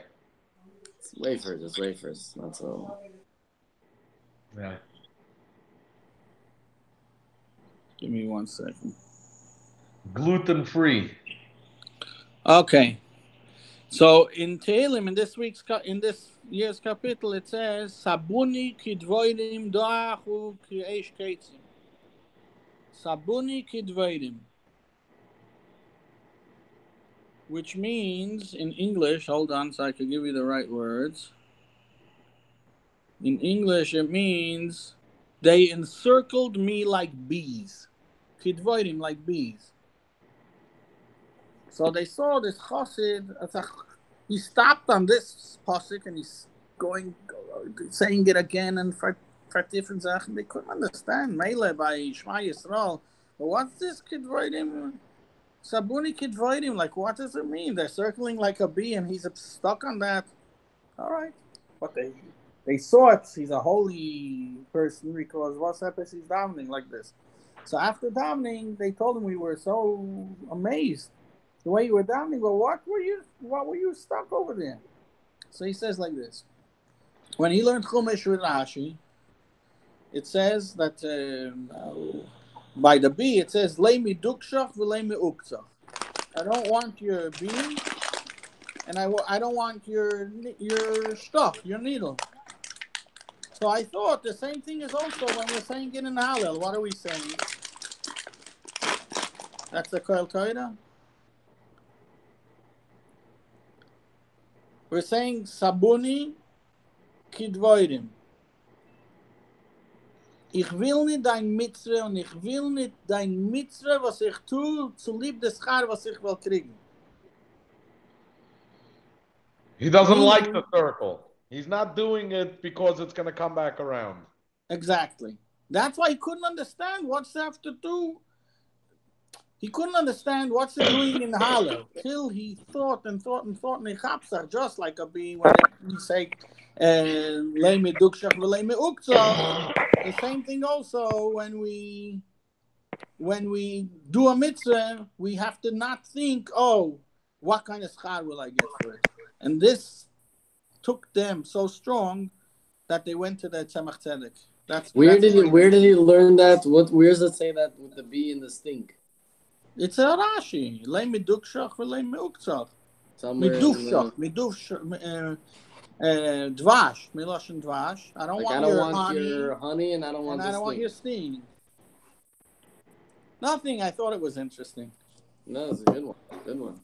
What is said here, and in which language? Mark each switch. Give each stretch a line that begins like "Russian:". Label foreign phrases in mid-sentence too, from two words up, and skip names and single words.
English: It's wafers. That's all. Yeah. Give me 1 second. Gluten-free. Okay. So in Tehillim, in this year's capital, it says
Hebrew: סבוני כדבורים דועכו כאש קוצים. סבוני כדבורים.
English: Which means, in English, hold on so I can give you the right words. In English, it means, they encircled me like bees. Kidvoidim, like bees. So they saw this chassid, he stopped on this pasuk and he's saying it again and for different Sachen. They couldn't understand. Mele by
Hebrew: שמע ישראל.
English: But what's this kidvoidim?
Hebrew: סבוני כדבורים,
English: what does it mean? They're circling like a bee and he's stuck on that. All right. But they saw it. He's a holy person because what's happens? He's davening like this. So after davening, they told him we were so amazed. The way you were davening, but what were you stuck over there? So he says like this. When he learned Chumash with Rashi, it says that by the bee, it says,
Hebrew: לא מדובשך ולא מעוקצך.
English: I don't want your beam, and I don't want your stuff, your needle. So I thought the same thing is also when we're saying it in Hallel. What are we saying? That's the Koel Torah. We're saying
Hebrew: סבוני כדבורים.
Yiddish: איך וויל נישט דיין מצווה און איך וויל נישט דיין מצווה, וואס איך טו, צו ליב דעס שכר, וואס איך וויל קריגן.
English: He doesn't like Meaning, the circle. He's not doing it because it's going to come back around. exactly. That's why he couldn't understand what's have to do. He couldn't understand what's it doing in Hallel till he thought and thought and thought, and he chapsach, just like a bee when we say,
Hebrew: "לא מדובשך ולא מעוקצך."
English: The same thing also when we do a mitzvah, we have to not think, "Oh, what kind of schar will I get for it?" And this took them so strong that they went to the Tzemach Tzedek. Where did he learn that? Where does it say that with the bee and the stink? It's a Rashi.
Hebrew: לא מדובשך ולא מעוקצך. מדובשך, דבש, מלשון דבש.
English: I don't want your honey, and I don't want your sting. Nothing. I thought it was interesting. No, it's a good one. Good one.